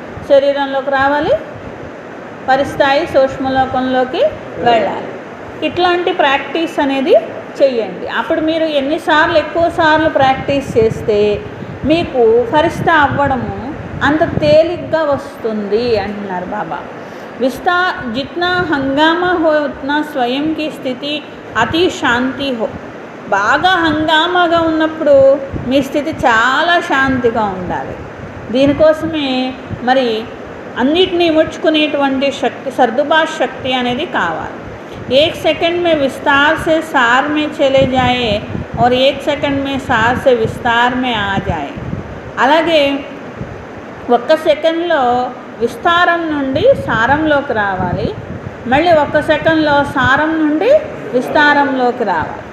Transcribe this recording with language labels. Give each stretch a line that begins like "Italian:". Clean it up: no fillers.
Telugu: శరీరంలోకి రావాలి, పరిస్థాయి సూక్ష్మలోకంలోకి వెళ్ళాలి. ఇట్లాంటి ప్రాక్టీస్ అనేది చెయ్యండి. అప్పుడు మీరు ఎన్నిసార్లు ఎక్కువ సార్లు ప్రాక్టీస్ చేస్తే మీకు ఫరిష్ట అవ్వడము అంత తేలిగ్గా వస్తుంది అంటున్నారు బాబా.
Hindi: जितना हंगामा हो उतना स्वयं की स्थिति అతి శాంతి హో.
Telugu: బాగా హంగామాగా ఉన్నప్పుడు మీ స్థితి చాలా శాంతిగా ఉండాలి. దీనికోసమే మరి అన్నిటినీ ముడుచుకునేటువంటి శక్తి, సర్దుబాటు శక్తి అనేది కావాలి.
Hindi: 1 सेकंड में विस्तार से सार में चले जाए और 1 सेकंड में सार से विस्तार में आ जाए.
Telugu: అలాగే 1 సెకండ్లో విస్తారం నుండి సారంలోకి రావాలి, మళ్ళీ 1 సెకండ్లో సారం నుండి విస్తారంలోకి రావాలి.